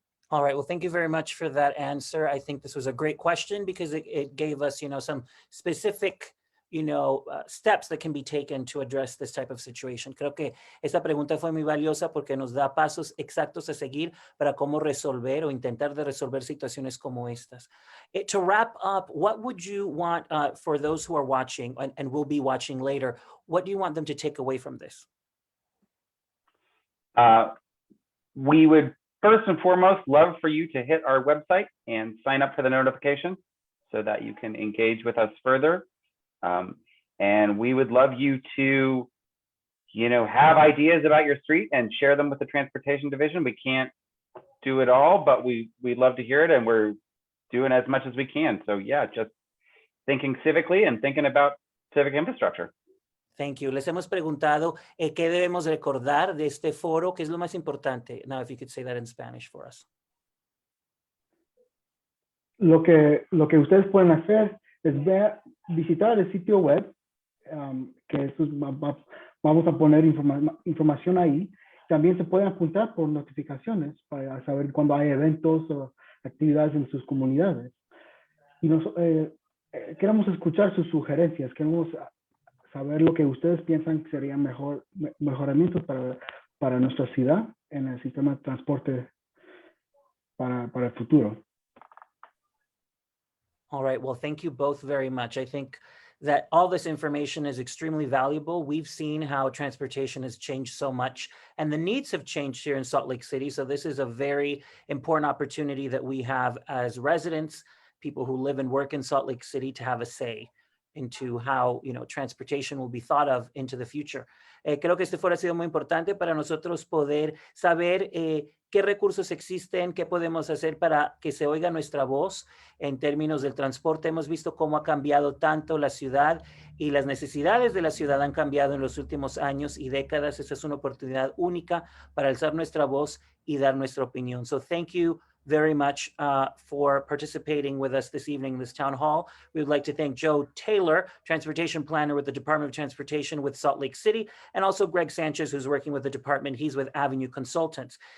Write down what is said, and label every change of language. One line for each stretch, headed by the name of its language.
English: All right, well, thank you very much for that answer. I think this was a great question because it gave us, some specific, steps that can be taken to address this type of situation.
Spanish: Creo que esta pregunta fue muy valiosa porque nos da pasos exactos a seguir para cómo resolver o intentar de resolver situaciones como estas.
English: To wrap up, what would you want for those who are watching and will be watching later? What do you want them to take away from this? We would first and foremost love for you to hit our website and sign up for the notification so that you can engage with us further. And we would love you to, have ideas about your street and share them with the Transportation Division. We can't do it all, but we'd love to hear it, and we're doing as much as we can. So yeah, just thinking civically and thinking about civic infrastructure. Thank you.
Spanish: Les hemos preguntado qué debemos recordar de este foro, qué es lo más importante.
English: Now, if you could say that in Spanish for us.
Spanish: Lo que ustedes pueden hacer es visitar el sitio web, que vamos a poner información ahí. También se pueden apuntar por notificaciones para saber cuando hay eventos o actividades en sus comunidades. Y queremos escuchar sus sugerencias, queremos saber lo que ustedes piensan que serían mejoramientos para nuestra ciudad en el sistema de transporte para el futuro.
English: All right. Well, thank you both very much. I think that all this information is extremely valuable. We've seen how transportation has changed so much and the needs have changed here in Salt Lake City. So this is a very important opportunity that we have as residents, people who live and work in Salt Lake City, to have a say into how, transportation will be thought of into the future.
Spanish: Creo que este foro ha sido muy importante para nosotros poder saber qué recursos existen, qué podemos hacer para que se oiga nuestra voz en términos del transporte. Hemos visto cómo ha cambiado tanto la ciudad y las necesidades de la ciudad han cambiado en los últimos años y décadas. Esa es una oportunidad única para alzar nuestra voz y dar nuestra opinión.
English: So thank you very much for participating with us this evening in this town hall. We would like to thank Joe Taylor, Transportation Planner with the Department of Transportation with Salt Lake City, and also Greg Sanchez, who's working with the department. He's with Avenue Consultants.